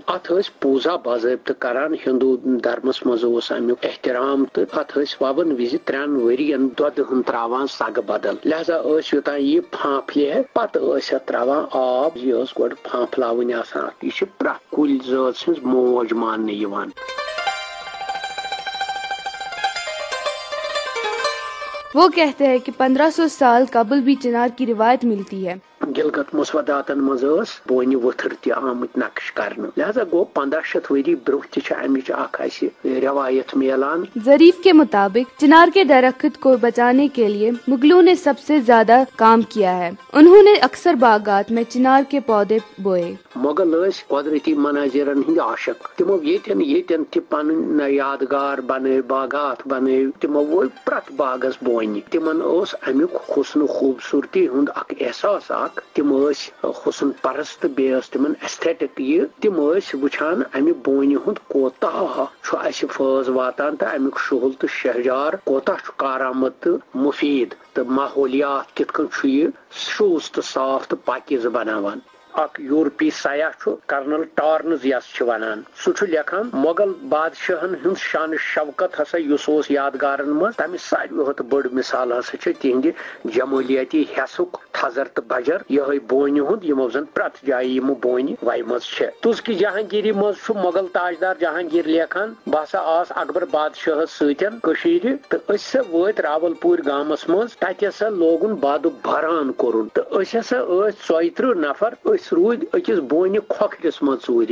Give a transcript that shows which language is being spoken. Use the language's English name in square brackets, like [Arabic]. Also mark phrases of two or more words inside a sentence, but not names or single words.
[Kashmiri] ات پوزا باضابطہ کران، ہندو دھرمس مز امیک احترام تو ات وون وز 3 ؤرین دۄدٕ ہن تراوان سگہٕ بدل، لہذا یوتان یہ پھانپلہِ پتہ اتھ تراوان آب، یہ گۄڈٕ پھانپلاوٕنۍ آسان۔ یہ پرٛٮ۪تھ کُلۍ ذات سٕنٛز موج ماننہٕ یِوان۔ [Urdu] وہ کہتے ہیں کہ 1500 سال قبل بھی چنار کی روایت ملتی ہے۔ [Kashmiri] گلگت مسوداتن مز بونہ وتھر تہ آمت نقش کرنے، لہذا گو 1500 ؤری برونٛہہ تہ امچ اکھ روایت میلان۔ [Urdu] ظریف کے مطابق چنار کے درخت کو بچانے کے لیے مغلوں نے سب سے زیادہ کام کیا ہے۔ انہوں نے اکثر باغات میں چنار کے پودے بوئے۔ [Kashmiri] مغل قدرتی مناظرن ہند عاشق، تمو یتن تہ پن یادگار بنٲے، باغات بنٲے، تمو وول پرٛٮ۪تھ باغس بونہ۔ تمن امیک حسن خوبصورتی ہند اکھ احساس تم حسن پرست بیس تمن ایستھیٹک، یہ تم وچھان امہ بونہ ہند کوتاہ اس فٲض واتان تو امیک شہل تو شہجار کوتاہ کارآمد تو مفید تو ماحولیات کت کن یہ شوز تو صاف تو پاکیز بناوان۔ اک یورپی سیاح کرنل ٹارنز یس ونان، سہ لکھان مغل بادشاہن ہند شان شوکت ہسا اس یادگارن مز تمہ ساروی بڑ مثال ہسا تہند جمالیاتی حسک تھزر تو بجر، یہ بونہ ہند یمو زن پرٛٮ۪تھ جایہ یم بونہ ویمژ تُز کی جہانگیری مز مغل تاجدار جہانگیر لیکھان بہ ہسا آس اکبر بادشاہس ستن کشیر تو ہسا وٲتۍ راول پور گامس مز، تتہِ ہسا لوگن باد بھران کورن تو ہسا 34 نفر روٗدۍ أکِس بونہِ کھۄکھرِس منٛز ژوٗرِ۔